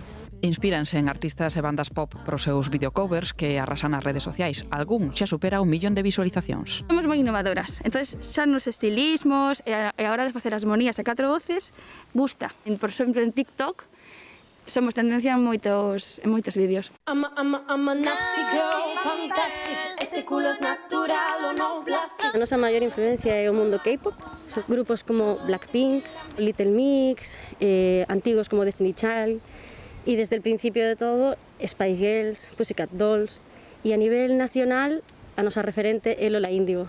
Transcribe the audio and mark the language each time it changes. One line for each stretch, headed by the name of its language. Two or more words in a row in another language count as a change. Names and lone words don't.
Galician: Inspíranse en artistas e bandas pop pros seus videocovers que arrasan nas redes sociais. Algún xa supera 1 millón de visualizacións. Somos moi innovadoras, entonces xa nos estilismos e a hora de facer as monías e 4 voces, gusta. Por exemplo, en TikTok somos tendencia en moitos vídeos.
English: I'm a nasty girl, fantastic.
Spanish: Este culo es natural o non plástico.
Galician: A nosa maior influencia é o mundo K-pop. Son grupos como Blackpink, Little Mix, antigos como Destiny Child,
Spanish: e desde el principio de todo, Spice Girls, Pussycat Dolls,
Galician: e a nivel nacional, a nosa referente é Lola Índigo.